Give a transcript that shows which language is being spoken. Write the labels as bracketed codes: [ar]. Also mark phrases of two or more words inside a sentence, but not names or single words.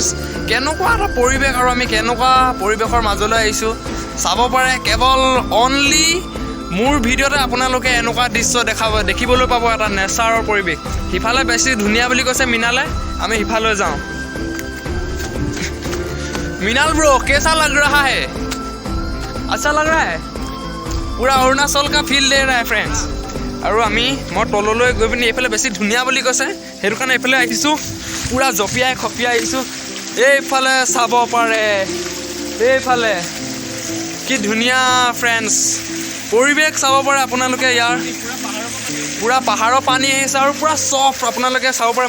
[as] কেনেকুৱা এটা পৰিৱেশ আৰু আমি কেনেকুৱা পৰিৱেশৰ মাজলৈ আহিছোঁ চাব পাৰে। কেৱল অনলি মোৰ ভিডিঅ'তে আপোনালোকে এনেকুৱা দৃশ্য দেখিবলৈ পাব, এটা নেচাৰৰ পৰিৱেশ। সিফালে বেছি ধুনীয়া বুলি কৈছে মিনালে, আমি সিফালৈ যাওঁ। [hi] মিনাল ব্रो कैसा लग रहा है? अच्छा लग रहा है? पूरा अरुणाचल का फील दे रहा है फ्रेंड्स। [as] আৰু মই তললৈ গৈ পিনি এইফালে বেছি ধুনীয়া বুলি কৈছে, সেইটো কাৰণে এইফালে আহিছোঁ। পূৰা জঁপিয়াই আহিছোঁ। এইফালে চাব পাৰে, এইফালে কি ধুনীয়া ফ্ৰেণ্ডছ পৰিৱেশ চাব পাৰে আপোনালোকে। ইয়াৰ পূৰা পাহাৰৰ পানী আহিছে আৰু পূৰা চফ্ট, আপোনালোকে চাব পাৰে।